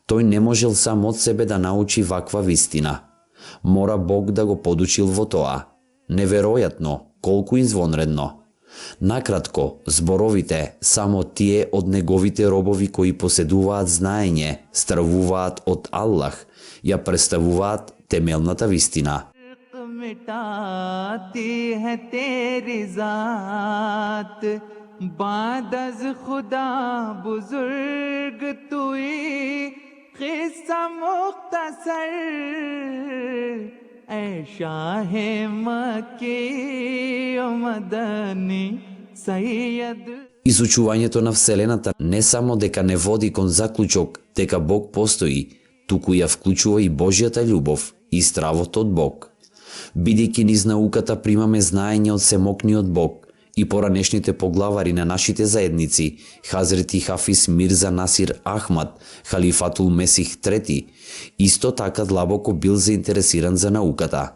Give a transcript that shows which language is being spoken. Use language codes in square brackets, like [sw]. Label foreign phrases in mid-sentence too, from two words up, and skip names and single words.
[mk] Тој не можел сам од себе да научи ваква вистина. Мора Бог да го подучил во тоа. Неверојатно, колку извонредно. Накратко, зборовите, само тие од неговите робови кои поседуваат знаење, стравуваат од Аллах, ја представуваат темелната вистина. [ur] مٹاتی ہے تیری ذات [fa] بعد از خدا بزرگ توئی قصه مختصر [ur] اے شاہِ مکی و مدنی سید. [mk] Изучувањето на Вселената не само дека не води кон заклучок дека Бог постои, туку ја вклучува и Божјата љубов и стравот од Бог. Бидејќи низ науката примаме знаење од семокниот Бог и поранешните поглавари на нашите заедници, Хазрети Хафиз Мирза Насир Ахмад, Халифатул Месих III, исто така длабоко бил заинтересиран за науката.